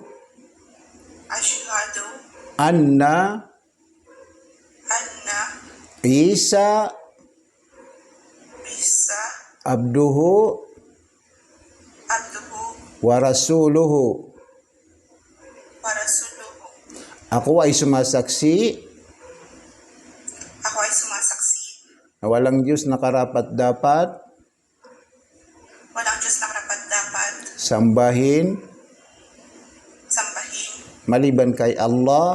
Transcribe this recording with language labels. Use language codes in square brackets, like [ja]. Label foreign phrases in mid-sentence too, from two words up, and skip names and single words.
[ar] asyhadu anna anna Isa Isa abduhu abduhu ورسوله. ورسوله. [tl] Ako ay sumasaksi Ako ay sumasaksi na walang Diyos na karapat-dapat walang Diyos na karapat-dapat sambahin sambahin maliban kay Allah,